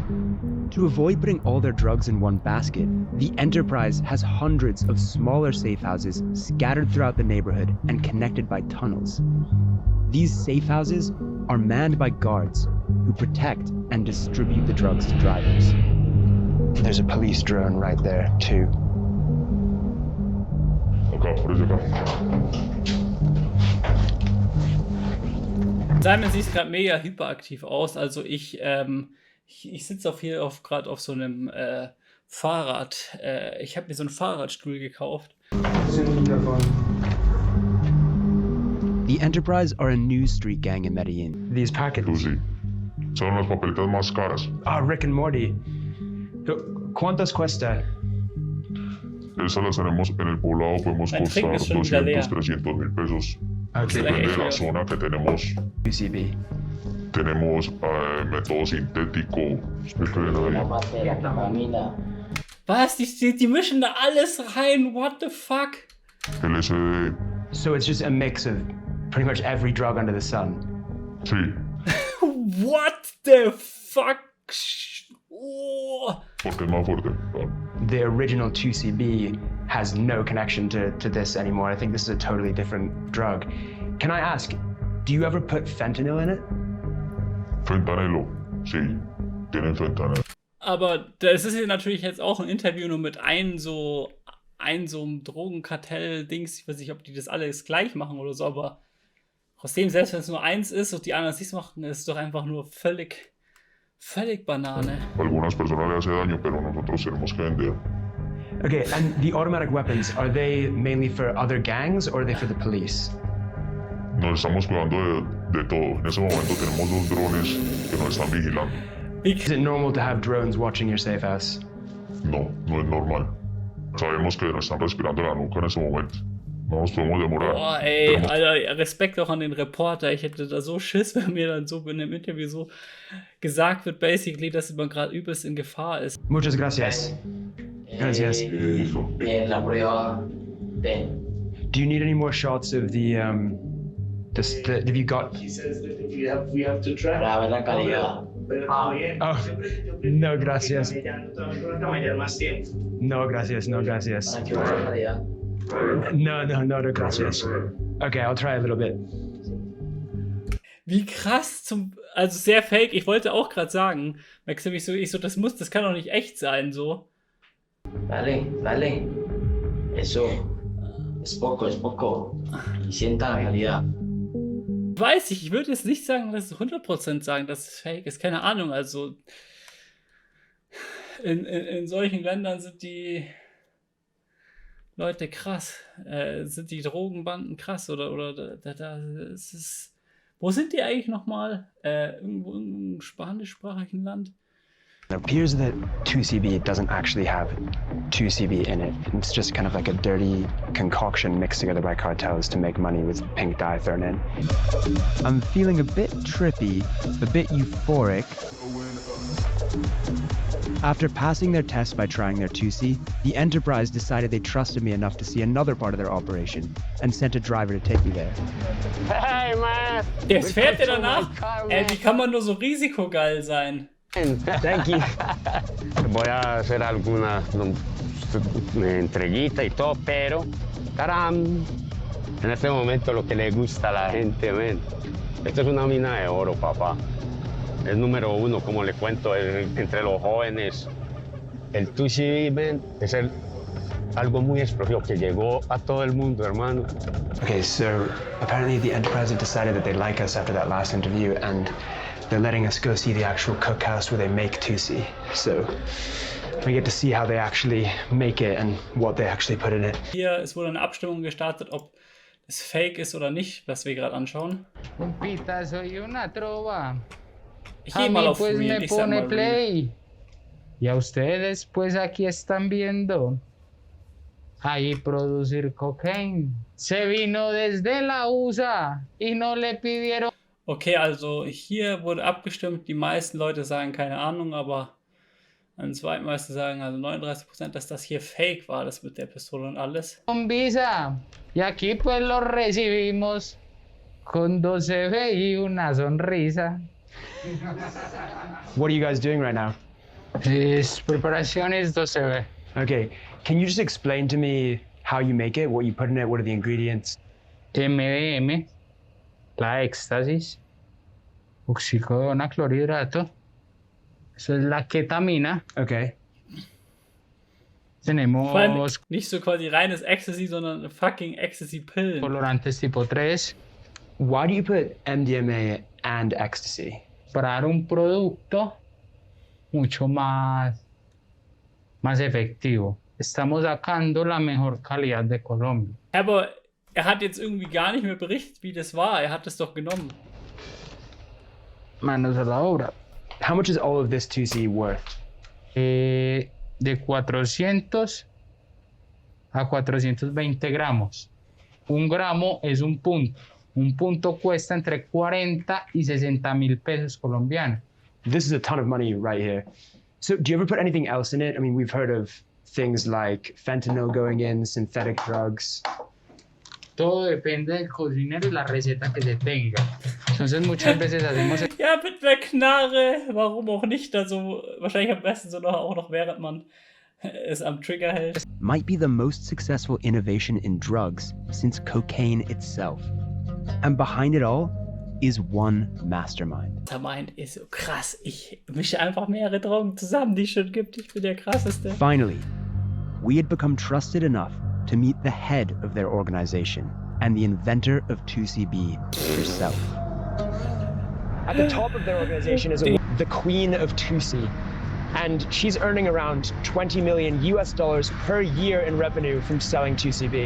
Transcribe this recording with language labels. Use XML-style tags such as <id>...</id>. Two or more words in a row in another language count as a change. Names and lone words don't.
<en>To avoid putting all their drugs in one basket, the Enterprise has hundreds of smaller safe houses scattered throughout the neighborhood and connected by tunnels. These safe houses are manned by guards who protect and distribute the drugs to drivers. There's a police drone right there, too.</en> <de>Simon sieht gerade mega hyperaktiv aus. Also ich sitze gerade auf so einem Fahrrad. Ich habe mir so einen Fahrradstuhl gekauft.</de> <en>The Enterprise are a new street gang in Medellin. These packets.</en> <es>Lucy, son las papeletas más caras. Ah, Rick and Morty. ¿Cuántas cuesta? Esas las tenemos en el poblado, podemos</es> <de>Mein Trink</de> <es>costar</es> <de>ist schon wieder leer.</de> <es>200, 300 mil pesos. Okay. Depende de la zona que tenemos. Tucibi. Tenemos método sintético.</es> <de>Was? Die mischen da alles rein?</de> <en>What the fuck? LSD. So it's just a mix of pretty much every drug under the sun.</en> <es>Sí.</es> <en>What the fuck? Oh.</en> <es>Porque es más fuerte.</es> <en>The original Tucibi has no connection to this anymore. I think this is a totally different drug. Can I ask, do you ever put fentanyl in it?</en> <es>Fentanilo. Sí. Tienen Fentanil.</es> <de>Aber das ist ja natürlich jetzt auch ein Interview nur mit einem so einem Drogenkartell-Dings. Ich weiß nicht, ob die das alles gleich machen oder so, aber trotzdem, selbst wenn es nur eins ist und die anderen es nicht machen, ist es doch einfach nur völlig Banane.</de> <es>Algunas personas le hace daño, pero nosotros tenemos que vender.</es> <en>Okay, and the automatic weapons, are they mainly for other gangs or are they for the police?</en> <es>Nos estamos cuidando de todo. En ese momento tenemos 2 drones que nos están vigilando.</es> <en>Is it normal to have drones watching your safe house?</en> <es>No, no es normal. Sabemos que nos están respirando la nuca en ese momento. No nos podemos demorar.</es> <de>Boah, ey, Alter, Respekt auch an den Reporter. Ich hätte da so Schiss, wenn mir dann so in dem Interview so gesagt wird, basically, dass man gerade übelst in Gefahr ist.</de> <es>Muchas gracias. Gracias. La prueba de...</es> <en>Do you need any more shots of the have you got... He says that if we have to try.</en> <es>Para ver la calidad. Oh, no gracias. Más tiempo. No gracias, no gracias. Para que veas la calidad. No, gracias.</es> <en>Okay, I'll try a little bit.</en> <de>Wie krass also sehr fake. Ich wollte auch gerade sagen, Maxim, ich so, das kann doch nicht echt sein, so.</de> <es>Dale. Eso. Es poco. Y sienta la calidad.</es> <de>Weiß ich würde jetzt nicht sagen, dass es 100% sagen, dass es fake ist. Keine Ahnung, also in solchen Ländern sind die Leute krass. Sind die Drogenbanden krass oder da ist es. Wo sind die eigentlich nochmal? Irgendwo in einem spanischsprachigen Land?</de> <en>It appears that Tucibi doesn't actually have Tucibi in it. It's just kind of like a dirty concoction mixed together by cartels to make money with pink dye thrown in. I'm feeling a bit trippy, a bit euphoric. After passing their test by trying their Tuci, the Enterprise decided they trusted me enough to see another part of their operation and sent a driver to take me there. Hey, man!</en> <de>Jetzt fährt er danach? Wie kann man nur so risikogeil sein?</de> <en>Thank you.</en> <es>Voy a hacer alguna entreguita y todo, pero ¡taram! En este momento lo que le gusta a la gente, ven. Esto es una mina de oro, papá. Es número 1, como le cuento, entre los jóvenes. El Tucibi, ven, es algo muy explosivo que llegó a todo el mundo, hermano.</es> <en>Okay, so apparently the Enterprise have decided that they like us after that last interview, and they're letting us go see the actual cookhouse where they make Tuci. So we get to see how they actually make it and what they actually put in it.</en> <de>Hier, es wurde eine Abstimmung gestartet, ob es fake ist oder nicht, was wir gerade anschauen.</de> <es>Compita, soy una trova.</es> <de>Ich</de> <es>A</es> <de>gehe mal</de> <es>mí</es> <de>auf</de> <es>pues</es> <de>Real,</de> <es>me</es> <de>ich sag</de> <es>pone</es> <de>mal Real.</de> <es>play. Y a ustedes pues aquí están viendo. Ahí producir cocaine. Se vino desde la USA y no le pidieron.</es> <de>Okay, also hier wurde abgestimmt, die meisten Leute sagen keine Ahnung, aber an zweitmeisten sagen, also 39%, dass das hier fake war, das mit der Pistole und alles.</de> <es>Con visa. Y aquí pues lo recibimos con 12 y una sonrisa.</es> <en>What are you guys doing right now?</en> <es>Preparaciones 12.</es> <en>Okay, can you just explain to me how you make it, what you put in it, what are the ingredients?</en> <es>MDM, la éxtasis, oxicodona, clorhidrato. Eso es la ketamina.</es> <en>Okay.</en> <es>Tenemos</es> <de>Vor allem nicht so quasi reines Ecstasy, sondern fucking Ecstasy-Pillen.</de> <es>colorantes tipo 3</es> <en>Why do you put MDMA and ecstasy?</en> <es>para dar un producto mucho más efectivo. Estamos sacando la mejor calidad de Colombia.</es> <de>Aber er hat jetzt irgendwie gar nicht mehr berichtet, wie das war. Er hat es doch genommen.</de> <es>Manos a la obra.</es> <en>How much is all of this 2C worth?</en> <es>De 400 a 420 gramos. Un gramo es un punto. Un punto cuesta entre 40 y 60 mil pesos colombianos.</es> <en>This is a ton of money right here. So do you ever put anything else in it? I mean, we've heard of things like fentanyl going in, synthetic drugs.</en> <es>Todo depende del cocinero y la receta que se tenga. Entonces muchas veces hacemos...</es> <de>Ja, mit der Knarre. Warum auch nicht? Also wahrscheinlich am besten so auch noch während man es am Trigger hält.</de> <en>Might be the most successful innovation in drugs since cocaine itself. And behind it all is one mastermind.</en> <de>Mastermind ist so krass. Ich mische einfach mehrere Drogen zusammen, die es schon gibt. Ich bin der krasseste.</de> <en>Finally, we had become trusted enough to meet the head of their organization and the inventor of Tucibi herself. At the top of their organization is the queen of Tusi, and she's earning around $20 million per year in revenue from selling Tucibi.</en>